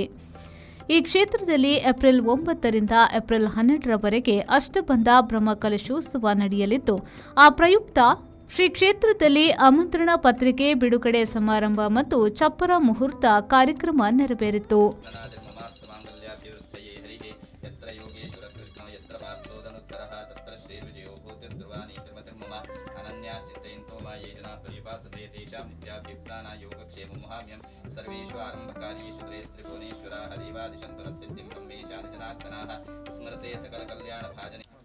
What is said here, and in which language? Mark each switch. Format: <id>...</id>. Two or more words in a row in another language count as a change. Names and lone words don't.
<kn>ಈ ಕ್ಷೇತ್ರದಲ್ಲಿ ಏಪ್ರಿಲ್ 9 ರಿಂದ ಏಪ್ರಿಲ್ 12 ರವರೆಗೆ ಅಷ್ಟಬಂಧ ಬ್ರಹ್ಮಕಲಶೋತ್ಸವ ನಡೆಯಲಿದ್ದು, ಆ ಪ್ರಯುಕ್ತ ಶ್ರೀ ಕ್ಷೇತ್ರದಲ್ಲಿ ಆಮಂತ್ರಣ ಪತ್ರಿಕೆ ಬಿಡುಗಡೆ ಸಮಾರಂಭ ಮತ್ತು ಚಪ್ಪರ ಮುಹೂರ್ತ ಕಾರ್ಯಕ್ರಮ ನೆರವೇರಿತು.</kn> <sa>सर्वेषु आरंभकार्येषु त्रयस्त्रिभुवनेश्वरा हरिवादिशन्तुरसिद्धिं ब्रह्मेशान जनार्दनाः स्मरते सकलकल्याणभाजने</sa>